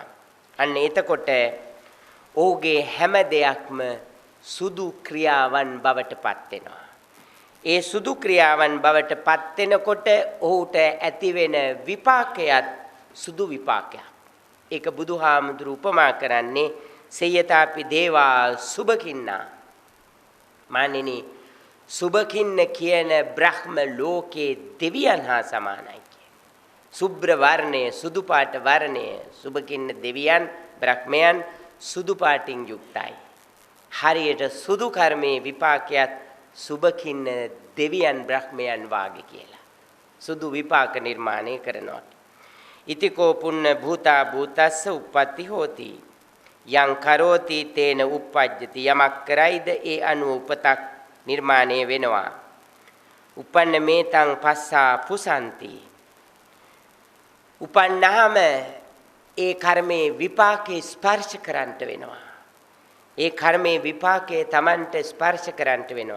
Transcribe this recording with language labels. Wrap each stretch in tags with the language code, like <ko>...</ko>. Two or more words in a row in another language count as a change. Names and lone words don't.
<si>අන්න එතකොට ඔහුගේ හැම දෙයක්ම සුදු ක්‍රියාවන් බවට පත් වෙනවා. ඒ සුදු ක්‍රියාවන් බවට පත් වෙනකොට ඔහුට ඇතිවෙන විපාකයක් සුදු විපාකයක්. ඒක බුදුහාමුදුරු උපමා කරන්නේ</si> <pi>සේයතාපි දේවා සුබකින්නා.</pi> <si>මානිනි සුබකින්න කියන බ්‍රහ්ම ලෝකේ දෙවියන් හා සමානයි කිය. සුබ්‍ර වර්ණය, සුදු පාට වර්ණය, සුබකින්න දෙවියන් බ්‍රහ්මයන් සුදු පාටින් යුක්තයි. හරියට සුදු කර්මයේ විපාකයක් සුබකින්න දෙවියන් බ්‍රහ්මයන් වාගේ කියලා. සුදු විපාක නිර්මාණය කරනවා.</si> <pi>ඉතිකෝ පුන්න භූතා භූතස්ස උප්පත්ති හෝති. යං කරෝති තේන උප්පජ්ජති.</pi> <si>යමක් කරයිද ඒ අනුව උපතක් නිර්මාණය වෙනවා.</si> <pi>උපන්න මේතං පස්සා පුසන්ති.</pi> <si>උපන්නාම ඒ කර්මයේ විපාකේ ස්පර්ශ කරන්ට වෙනවා. ඒ කර්මයේ විපාකයේ Tamanට ස්පර්ශ කරන්ට වෙනවා.</si>